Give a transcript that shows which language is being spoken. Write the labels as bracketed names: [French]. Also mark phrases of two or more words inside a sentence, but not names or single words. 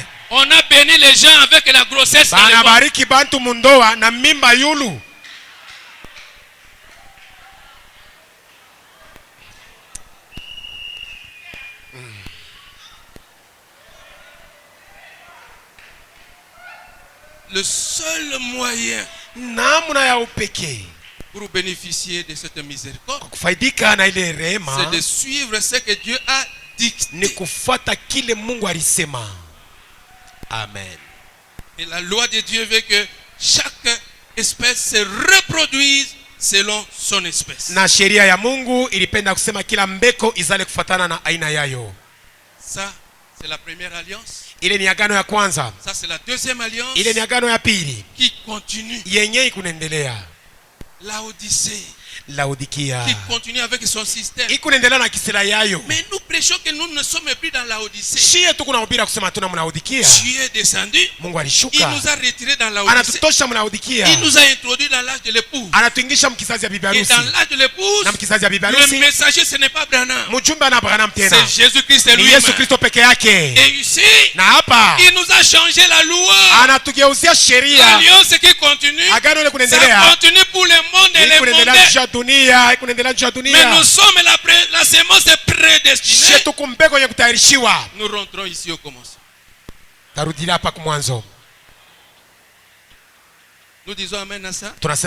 [French] On a béni les gens avec la grossesse. Le seul moyen pour bénéficier de cette miséricorde, c'est de suivre ce que Dieu a dicté. Amen. Et la loi de Dieu veut que chaque espèce se reproduise selon son espèce. [Swahili] Na sheria ya Mungu ilipenda kusema kila mbeko izale kufuatana na aina yayo. [French] Ça, c'est la première alliance. [Swahili] Ile ni agano ya kwanza. [French] Ça, c'est la deuxième alliance. [Swahili] Ile ni agano ya pili. [French] Qui continue. [Swahili] Yenye ikunaendelea. Laodikia. [French] Qui continue avec son système. [Swahili] Ikunaendelea na kisira yayo. [French] Mais nous prêchons que nous ne sommes plus dans Laodicée. [Swahili] Shie tu kunahubiri kusema tuna Laodikia. [French] Dieu est descendu. [Swahili] Mungu alishuka. [French] Il nous a retirés dans Laodicée. [Swahili] Anatutosha Laodikia. [French] Il nous a introduit dans l'âge de l'épouse. [Swahili] Anatuingisha mkizazi ya bibi harusi. [French] Et dans l'âge de l'épouse, [Swahili] na mkizazi ya bibi harusi, [French] le messager ce n'est pas Branham. [Swahili] Mjumbe na Branham tena. [French] C'est Jésus-Christ lui-même. [Swahili] Yesu Kristo peke yake. [French] Et ici, [Swahili] na hapa, [French] il nous a changé la loi. [Swahili] Anatugeuzia sheria. [French] L'alliance qui continue. [Swahili] Agano ile kunaendelea. [French] Ça continue pour le monde et les mondes. Mais nous sommes la sémence prédestinée. Nous rentrons ici au commencement. Nous disons amen à ça.